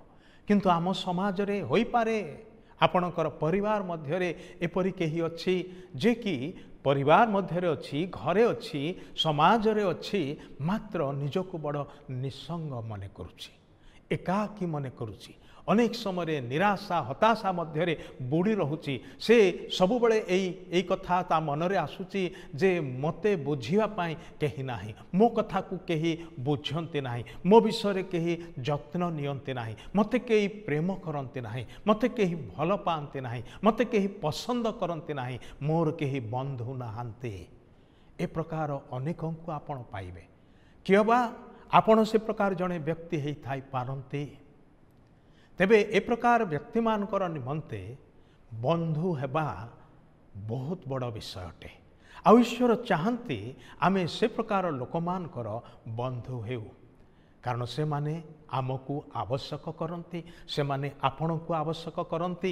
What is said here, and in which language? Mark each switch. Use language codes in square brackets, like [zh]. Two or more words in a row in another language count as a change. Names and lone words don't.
[or] କିନ୍ତୁ ଆମ ସମାଜ ରେ ହୋଇ ପାରେ ଆପଣଙ୍କର ପରିବାର ମଧ୍ୟରେ ଏପରି କେହି ଅଛି ଯେ କି ପରିବାର ମଧ୍ୟରେ ଅଛି, ଘରେ ଅଛି, ସମାଜ ରେ ଅଛି, ମାତ୍ର ନିଜକୁ ବଡ଼ ନିଃସଙ୍ଗ ମନେ କରୁଛି, ଏକାକୀ ମନେ କରୁଛି। ଅନେକ ସମୟ ନିରାଶା ହତାଶା ମଧ୍ୟରେ ବୁଡ଼ି ରହୁଛି। ସେ ସବୁ ବେଳେ ଏହି କଥା ତ ମନରେ ଆସୁଛି ଯେ ମତେ ବୁଝିବା ପାଇଁ କେହି ନାହିଁ, ମୋ କଥାକୁ କେହି ବୁଝନ୍ତି ନାହିଁ, ମୋ ବିଷୟ କେହି ଯତ୍ନ ନିଅନ୍ତି ନାହିଁ, ମତେ କେହି ପ୍ରେମ କରନ୍ତି ନାହିଁ, ମତେ କେହି ଭଲ ପାଆନ୍ତି ନାହିଁ, ମତେ କେହି ପସନ୍ଦ କରନ୍ତି ନାହିଁ, ମୋର କେହି ବନ୍ଧୁ ନାହାନ୍ତି। ଏ ପ୍ରକାର ଅନେକଙ୍କୁ ଆପଣ ପାଇବେ। କିମ୍ବା ଆପଣ ସେ ପ୍ରକାର ଜଣେ ବ୍ୟକ୍ତି ହୋଇ ଥାଇ ପାରନ୍ତି। ତେବେ ଏ ପ୍ରକାର ବ୍ୟକ୍ତି ମାନଙ୍କର ନିମନ୍ତେ ବନ୍ଧୁ ହେବା ବହୁତ ବଡ଼ ବିଷୟ ଅଟେ। ଆ ଈଶ୍ୱର ଚାହାନ୍ତି ଆମେ ସେ ପ୍ରକାର ଲୋକ ମାନଙ୍କର ବନ୍ଧୁ ହେଉ, କାରଣ ସେ ମାନେ ଆମକୁ ଆବଶ୍ୟକ କରନ୍ତି, ସେ ମାନେ ଆପଣଙ୍କୁ ଆବଶ୍ୟକ କରନ୍ତି।